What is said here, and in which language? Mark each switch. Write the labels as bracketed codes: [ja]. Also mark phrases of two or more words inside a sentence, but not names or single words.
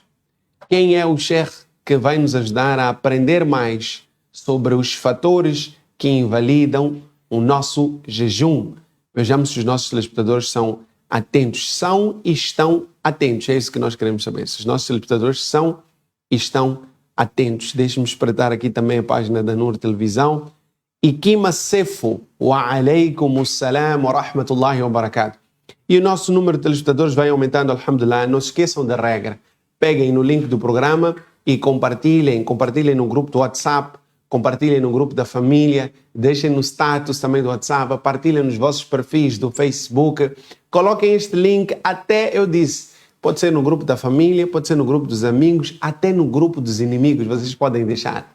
[pt] Quem é o sheikh que vai nos ajudar a aprender mais sobre os fatores que invalidam o nosso jejum? Vejamos se os nossos telespectadores são atentos. São e estão atentos. É isso que nós queremos saber. Se os nossos telespectadores são e estão atentos. Deixe-me espreitar aqui também a página da Nur Televisão Ikima Sefo, [ar] وعليكم السلام ورحمة الله وبركاته. [pt] E o nosso número de telespectadores vai aumentando, alhamdulillah. Não se esqueçam da regra. Peguem no link do programa e compartilhem no grupo do WhatsApp, compartilhem no grupo da família, deixem no status também do WhatsApp, partilhem nos vossos perfis do Facebook, coloquem este link até, eu disse, pode ser no grupo da família, pode ser no grupo dos amigos, até no grupo dos inimigos, vocês podem deixar.